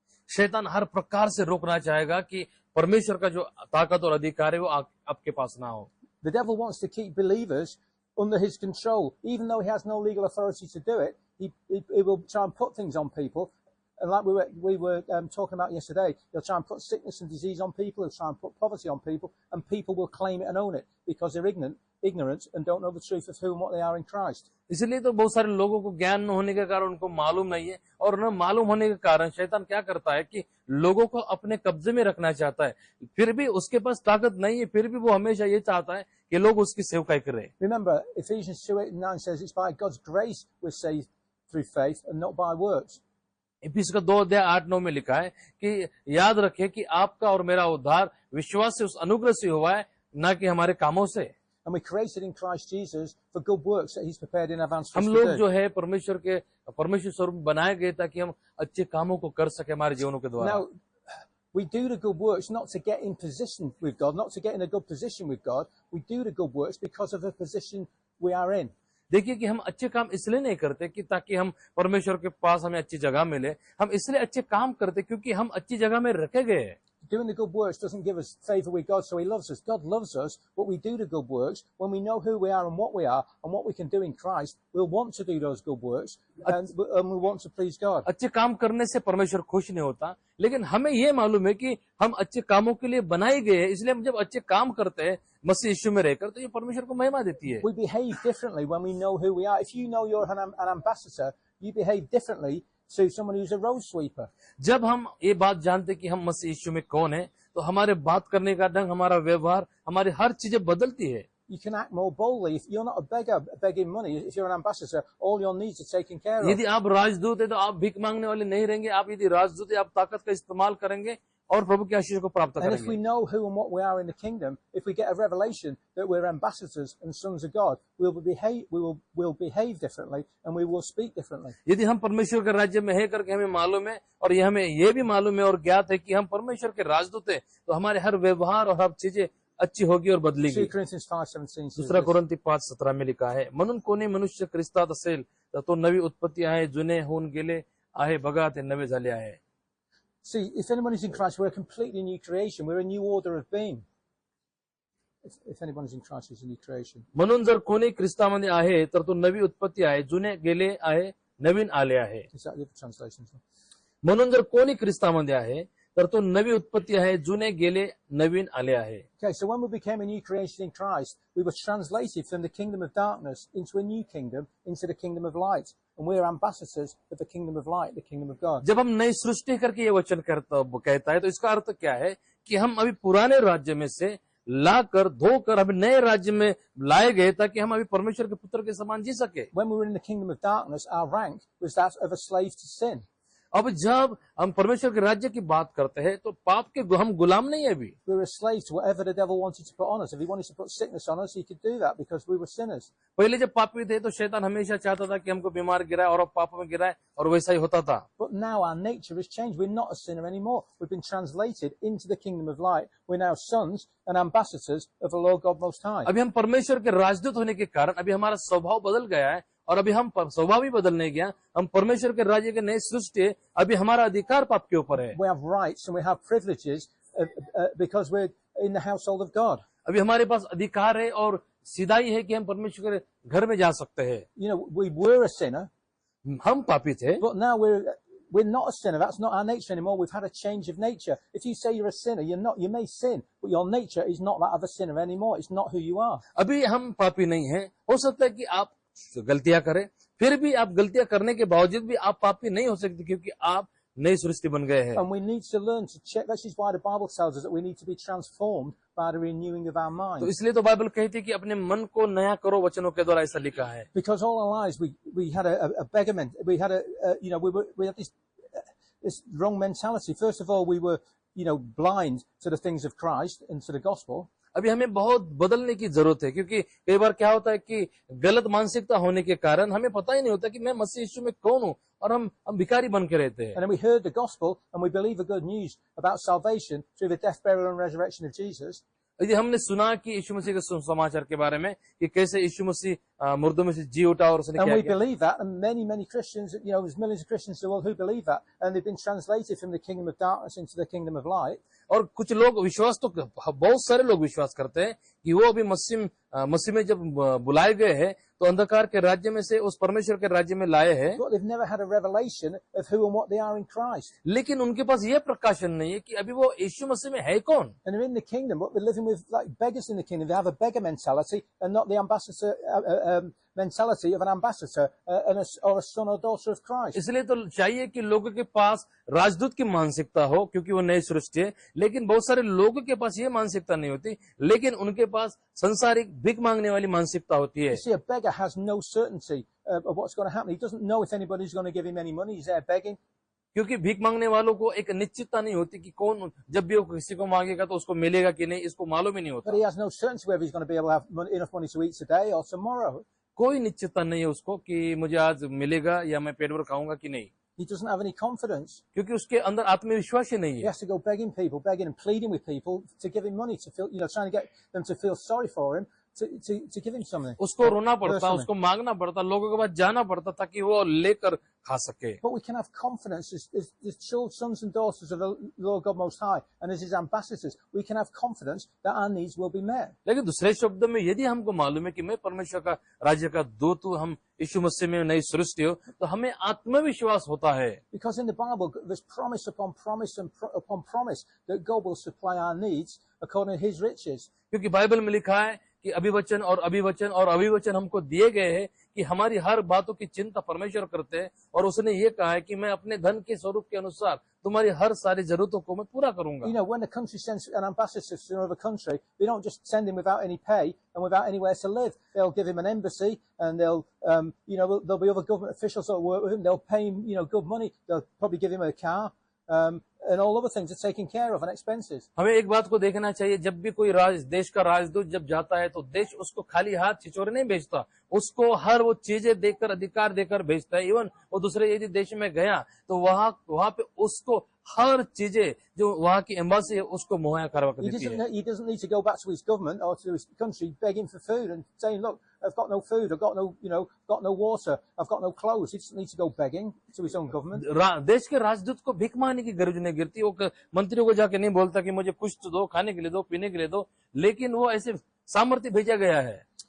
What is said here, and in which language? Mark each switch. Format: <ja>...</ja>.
<hi>शैतान हर प्रकार से रोकना चाहेगा कि परमेश्वर का जो ताकत और अधिकार है वो आपके पास ना हो।</hi> <en>The devil wants to keep believers under his control, even though he has no legal authority to do it. He will try and put things on people, and like we were talking about yesterday, he'll try and put sickness and disease on people. He'll try and put poverty on people, and people will claim it and own it because they're ignorant and don't know the truth of who and what they are in Christ.</en> <hi>इसलिए तो बहुत सारे लोगों को ज्ञान न होने के कारण उनको मालूम नहीं है, और न मालूम होने के कारण शैतान क्या करता है कि लोगों को अपने कब्जे में रखना चाहता है। फिर भी उसके पास ताकत नहीं है, फिर भी वो हमेशा ये चाहता है कि लोग उसकी सेवकाई करें।</hi> <en>Remember, Ephesians 2:8-9 says it's by God's grace we're saved through faith and not by works.</en> <hi>इफिसियों का 2:8-9 में लिखा है कि याद रखें कि आपका और मेरा उद्धार विश्वास से, उस अनुग्रह से हुआ है, ना कि हमारे कामों से।</hi> <en>And we're created in Christ Jesus for good works that he's prepared in advance for us</en> <hi>हम</hi> <en>to</en> <hi>लोग</hi> <en>do.</en> <hi>जो है परमेश्वर स्वरूप बनाए गए ताकि हम अच्छे कामों को कर सके हमारे जीवनों के द्वारा।</hi> <en>Now, we do the good works not to get in position with God, not to get in a good position with God. We do the good works because of the position we are in.</en> <hi>देखिए कि हम अच्छे काम इसलिए नहीं करते कि ताकि हम परमेश्वर के पास हमें अच्छी जगह मिले, हम इसलिए अच्छे काम करते क्योंकि हम अच्छी जगह में रखे गए हैं।</hi> <en>Doing the good works doesn't give us favor with God, so he loves us. God loves us, but we do the good works. When we know who we are and what we are and what we can do in Christ, we'll want to do those good works and we want to please God.</en> <hi>अच्छे काम करने से परमेश्वर खुश नहीं होता, लेकिन हमें ये मालूम है कि हम अच्छे कामों के लिए बनाए गए हैं, इसलिए हम जब अच्छे काम करते हैं मसीह यीशु में रहकर, तो ये परमेश्वर को महिमा देती है।</hi> <en>We behave differently when we know who we are. If you know you're an ambassador, you behave differently to someone who's a road sweeper.</en> <hi>जब हम ये बात जानते कि हम मसीह यीशु में कौन है, तो हमारे बात करने का ढंग, हमारा व्यवहार, हमारी हर चीजें बदलती है।</hi> <en>You can act more boldly. If you're not a beggar begging money, if you're an ambassador, all your needs are taken care of.</en> <hi>यदि आप राजदूत है तो आप भीख मांगने वाले नहीं रहेंगे। आप यदि राजदूत है, आप ताकत का इस्तेमाल करेंगे और प्रभु की आशीष को प्राप्त</hi> <en>And if we</en> <hi>करेंगे।</hi> <en>know who and what we are in the kingdom, if we get a revelation that we're ambassadors and sons of God, we'll behave differently and we will speak differently.</en> <hi>यदि हम परमेश्वर के राज्य में है करके हमें मालूम है, और ये हमें ये भी मालूम है और ज्ञात है कि हम परमेश्वर के राजदूत है, तो हमारे हर व्यवहार और हर चीजें अच्छी होगी और</hi> <en>2</en> <hi>बदलेगी।</hi> <en>Corinthians 5:17 says</en> <hi>दुसरा</hi> <en>this.</en> <hi>कोरिन्थी 5:17 में लिखा है,</hi> <mr>म्हणून कोणी मनुष्य ख्रिस्तात असेल तर तो नवी उत्पत्ती आहे, जुने होऊन गेले आहे, बघा ते नवे झाले आहे।</mr> <en>See, if anybody's in Christ, we're a completely new creation. We're a new order of being. If anybody's in Christ, he's a new creation.</en> <mr>म्हणून जर कोणी ख्रिस्तामध्ये आहे तर तो नवी उत्पत्ती आहे, जुने गेले आहे, नवीन आले आहे।</mr> <en>Is that the other translation?</en> <mr>म्हणून जर कोणी ख्रिस्तामध्ये आहे तर तो नवी उत्पत्ती आहे, जुने गेले, नवीन आले आहे।</mr> <en>Okay, so when we became a new creation in Christ, we were translated from the kingdom of darkness into a new kingdom, into the kingdom of light. And we're ambassadors of the kingdom of light, the kingdom of God.</en> <hi>जब हम नई सृष्टि करके ये वचन कहता है, तो इसका अर्थ क्या है कि हम अभी पुराने राज्य में से लाकर धोकर अभी नए राज्य में लाए गए ताकि हम अभी परमेश्वर के पुत्र के समान जी सके।</hi> <en>When we were in the kingdom of darkness, our rank was that of a slave to sin.</en> <hi>अब जब हम परमेश्वर के राज्य की बात करते हैं तो पाप के हम गुलाम नहीं है अभी।</hi> <en>We were a slave to whatever the devil wanted to put on us. If he wanted to put sickness on us, he could do that because we were sinners.</en> <hi>पहले जब पापी थे तो शैतान हमेशा चाहता था कि हमको बीमार गिराए और अब पाप में गिराए, और वैसा ही होता था।</hi> <en>But now our nature has changed. We're not a sinner anymore. We've been translated into the kingdom of light. We're now sons and ambassadors of the Lord God Most High.</en> <hi>अभी हम परमेश्वर के राजदूत होने के कारण अभी हमारा स्वभाव बदल गया है, और अभी हम स्वभाव ही बदल नहीं गया, हम परमेश्वर के राज्य के नए सृष्टि है। अभी हमारा अधिकार पाप के ऊपर है।</hi> <en>We have rights and we have privileges because we're in the household of God.</en> <hi>अभी हमारे पास अधिकार है और सीधाई है कि हम परमेश्वर के घर में जा सकते हैं।</hi> <en>You know, we were a sinner,</en> <hi>हम पापी थे,</hi> <en>but now we're we're not a sinner. That's not our nature anymore. We've had a change of nature. If you say you're a sinner, you're not. You may sin, but your nature is not that of a sinner anymore. It's not who you are.</en> <hi>अभी हम पापी नहीं हैं। हो सकता है कि आप गलतियां करें, फिर भी आप गलतियां करने के बावजूद भी आप पापी नहीं हो सकते, क्योंकि आप नई सृष्टि बन गए हैं।</hi> <en>And we need to learn to check. This is why the Bible tells us that we need to be transformed by the renewing of our mind.</en> <hi>तो इसलिए तो बाइबल कहती है कि अपने मन को नया करो, वचनों के द्वारा ऐसा लिखा है।</hi> <en>Because all our lives we had a beggarment. We had we had this wrong mentality. First of all, we were blind to the things of Christ and to the gospel.</en> <hi>अभी हमें बहुत बदलने की जरूरत है, क्योंकि कई बार क्या होता है कि गलत मानसिकता होने के कारण हमें पता ही नहीं होता कि मैं मसीह यीशु में कौन हूँ, और हम भिखारी बन के रहते हैं।</hi> <en>And then we heard the gospel and we believe the good news about salvation through the death, burial and resurrection of Jesus.</en> <hi>यदि हमने सुना कि यीशु मसीह के समाचार के बारे में कि कैसे यीशु मसीह मुर्दों में से जी उठा और उसने</hi> <en>And</en> <hi>क्या</hi> <en>we</en> <hi>किया,</hi> <en>believe that, and many Christians, there's millions of Christians in the world who believe that, and they've been translated from the kingdom of darkness into the kingdom of light.</en> <hi>और कुछ लोग विश्वास तो बहुत सारे लोग विश्वास करते हैं कि वो अभी मसीह में जब बुलाए गए हैं तो अंधकार के राज्य में से उस परमेश्वर के राज्य में लाए हैं,</hi> <en>But they've never had a revelation of who and what they are in Christ.</en> <hi>लेकिन उनके पास ये प्रकाशन नहीं है कि अभी वो यीशु मसीह में है कौन।</hi> <en>And they're in the kingdom, but they're living with like beggars in the kingdom. They have a beggar mentality and not the ambassador mentality of an ambassador or a son or daughter of Christ.</en> <hi>इसलिए तो चाहिए कि लोगों के पास राजदूत की मानसिकता हो, क्योंकि वो नई सृष्टि है। लेकिन बहुत सारे लोगों के पास ये मानसिकता नहीं होती, लेकिन उनके पास संसारिक भीख मांगने वाली मानसिकता होती है।</hi> <en>You see, a beggar has no certainty of what's going to happen. He doesn't know if anybody's going to give him any money. He's there begging.</en> <hi>क्योंकि भीख मांगने वालों को एक निश्चितता नहीं होती कि कौन जब भी वो किसी को मांगेगा तो उसको मिलेगा कि नहीं, इसको मालूम ही नहीं होता।</hi> <en>But he has no certainty whether he's going to be able to have enough money to eat today or tomorrow.</en> <hi>कोई निश्चितता नहीं है उसको कि मुझे आज मिलेगा या मैं पेट भर खाऊंगा कि नहीं,</hi> <en>He doesn't have any confidence.</en> <hi>क्योंकि उसके अंदर आत्मविश्वास ही नहीं</hi> <en>He</en> <hi>है।</hi> <en>has to go begging people, begging and pleading with people to give him money, to feel, trying to get them to feel sorry for him, to give him something.</en> <hi>उसको रोना पड़ता,</hi> <en>Personally.</en> <hi>उसको मांगना पड़ता, लोगों के पास जाना पड़ता ताकि वो लेकर खा सके।</hi> <en>But we can have confidence as children, sons and daughters of the Lord God Most High, and as His ambassadors, we can have confidence that our needs will be met.</en> <hi>लेकिन दूसरे शब्दों में यदि हमको मालूम है कि मैं परमेश्वर का राज्य का दूत हूँ, हम यीशु मसीह में नई सृष्टि हो, तो हमें आत्मविश्वास होता है।</hi> <en>Because in the Bible, there's promise upon promise and upon promise that God will supply our needs according to His riches.</en> <hi>क्योंकि बाइबल में लिखा है कि अभिवचन और अभिवचन और अभिवचन हमको दिए गए हैं कि हमारी हर बातों की चिंता परमेश्वर करते हैं, और उसने ये कहा है कि मैं अपने धन के स्वरूप के अनुसार तुम्हारी हर सारी जरूरतों को मैं पूरा करूंगा।</hi> <en>When the country sends an ambassador to another country, they don't just send him without any pay and without anywhere to live. They'll give him an embassy, and there'll be other government officials that work with him. They'll pay him, good money. They'll probably give him a car. And all other things are taken care of and expenses.</en> <hi>हमें एक बात को देखना चाहिए, जब भी कोई देश का राजदूत जब जाता है तो देश उसको खाली हाथ छिछोरे नहीं भेजता, उसको हर वो चीजें देकर, अधिकार देकर भेजता है। इवन वो दूसरे यदि देश में गया तो वहां पे उसको हर चीजें जो वहां की एम्बेसी है उसको मुहैया करवा कर देती है।</hi> <en>He doesn't need to go back to his government or to his country begging for food and saying, "Look, I've got no food, I've got no water, I've got no clothes." He doesn't need to go begging to his own government.</en> <hi>देश के राजदूत को भीख मांगने की गरज नहीं गिरती। वो मंत्रियों को जाके नहीं बोलता कि मुझे कुछ तो दो, खाने के लिए दो, पीने के लिए दो, लेकिन वो ऐसे सामर्थ्य भेजा गया है।</hi>